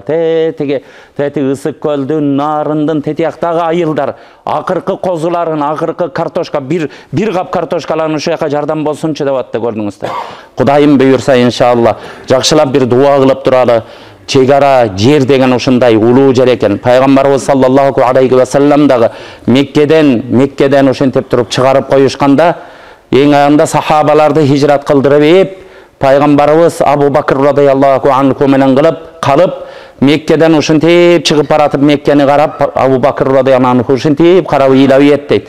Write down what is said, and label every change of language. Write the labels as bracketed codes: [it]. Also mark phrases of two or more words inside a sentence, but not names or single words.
[ky] Тети Ысык көлдүн, Нарындын тетияктагы айылдар, акыркы козуларын, акыркы картошка, бир кап картошкаларын ушу жака жардам болсунчу деп атты, көрдүңүздөр. Кудайым буйрса иншалла, жакшылап бир дуа кылып туралы. Чегара жер деген ушундай улуу жер экен. Пайгамбарыбыз [ar] صلى الله عليه وسلم [ky] дагы Меккеден ошентип туруп чыгарып коюшканда, эң аянда сахабаларды хижрат кылдырып еп, пайгамбарыбыз Абу Бакр [ar] رضي الله عنه [ky] менен калып, Меккеден ушинтип чыгып баратып Меккени карап, Абу Бакр [ar] رضي الله عنه [ky] ушинтип карап ыйлап дейт.